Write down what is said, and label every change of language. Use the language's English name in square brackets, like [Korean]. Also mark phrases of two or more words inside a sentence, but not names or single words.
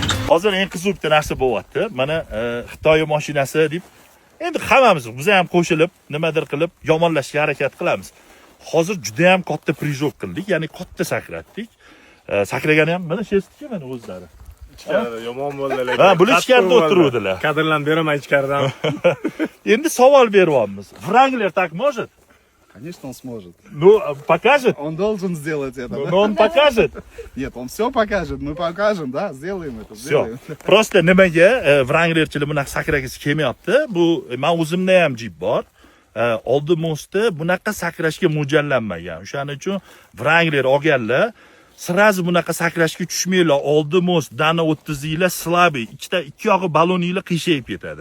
[Uzbek] Hozir eng qiziq bitta narsa bo'lyapti. Mana Xitoy mashinasi deb endi hammamiz biz ham qo'shilib, nimadir qilib yomonlashga harakat qilamiz. Hozir juda ham katta prijok qildik, ya'ni katta sakratdik. Sakragani ham mana shestiki mana o'zlari. Ichkarida yomon bo'ldilar. Ha, bular ichkarida o'tiruvdilar. Kadrlarni beraman ichkaridan. Endi savol beryapmiz. [Russian] Wrangler так может? Конечно, он сможет. Ну, покажет? Он должен сделать это. Но он покажет. Нет, он все покажет. Мы покажем, да, сделаем это. Все. Сделаем. [Uzbek] Просто nimaga Wranglerchilar bunaqa sakragisi kelmayapti? Bu men o'zimda ham jip bor. Oldi mostda bunaqa sakrashga mo'ljallanmagan. O'shaning uchun Wrangler olganlar sirazi bunaqa sakrashga tushmanglar. Oldi most dana 30inglar slabey, ikki yog'i baloninglar qiyshayib ketadi.